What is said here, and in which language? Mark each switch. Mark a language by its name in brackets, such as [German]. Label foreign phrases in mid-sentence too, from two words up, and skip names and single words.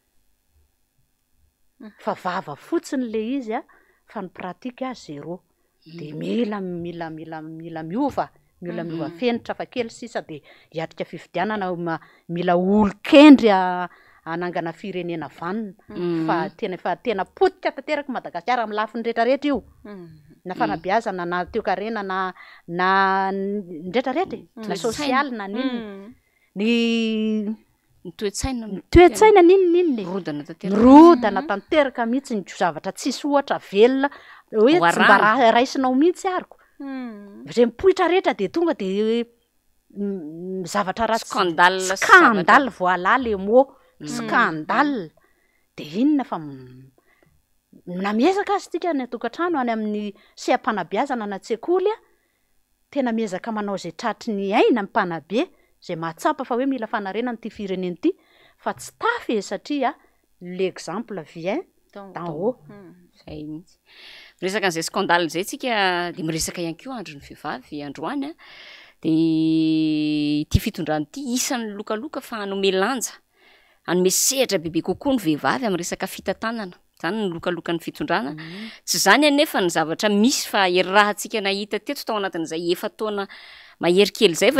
[Malagasy] fa vava fotsiny le izy fa ny pratika zéro de mila miova fenitra fa kely sisa de hiatrika fifidianana mila olo-kendry anangana firenena vanina fa tena potika tanteraka Madagasikara amin'ny lafiny rehetrarehetra io na fanabeazana na toe-karena na rehetrarehetra na sosialy na nini ny toe-tsaina nininy rodana tanteraka mihitsy ny zavatra tsisy ohatra velona hoe tsy mba raisinao mihitsy ariko zay mipoitra rehetra de tonga de zavatra ratsy scandale [French] voilà le mot scandale [Malagasy] de inona fa namiezaka azy tika ny atokantrano any amin'ny seha-panabeazana na tsekoly a tena miezaka manao zay tratry ny aina mpanabe zay mahatsapa fa hoe mila fanarenany ty fireneny ty fa tsy tafy e satria [French] l'exemple vient d'en haut [Malagasy] zay mihitsy miresaka an'izay scandale zay tsika de miresaka ihany koa andro ny vehivavy androany a de ty fitondrany ty isan'ny lokaloka fa hanome lanja hanome sehatra bebe kokoa ny vehivavy amin'ny resaka fitantanana zany ny lokaloka ny fitondrana tsy zany anefa ny zavatra misy fa rahantsika nahita teto tao anatin'izay efa taona mahery kely zay fa